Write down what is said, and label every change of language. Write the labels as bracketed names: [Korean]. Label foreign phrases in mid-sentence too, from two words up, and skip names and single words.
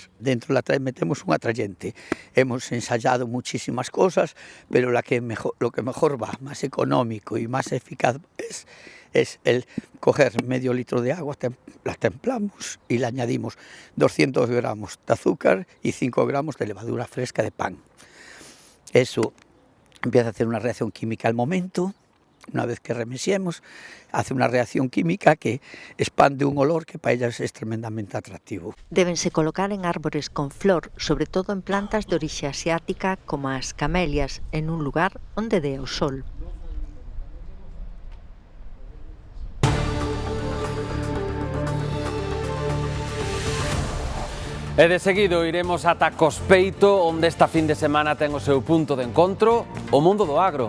[Spanish] Dentro metemos un atrayente. Hemos ensayado muchísimas cosas, pero lo que mejor va, más económico y más eficaz es el coger medio litro de agua, la templamos y le añadimos 200 gramos de azúcar y 5 gramos de levadura fresca de pan. Eso empieza a hacer una reacción química al momento. Una vez que remesiemos, hace una reacción química que expande un olor que para ellas es tremendamente atractivo. [Galician] Débense colocar en árbores con flor, sobre todo en plantas de orixe asiática como as camelias, en un lugar onde dé o sol. E de seguido iremos ata Cospeito, onde esta fin de semana ten o seu punto de encontro o mundo do agro.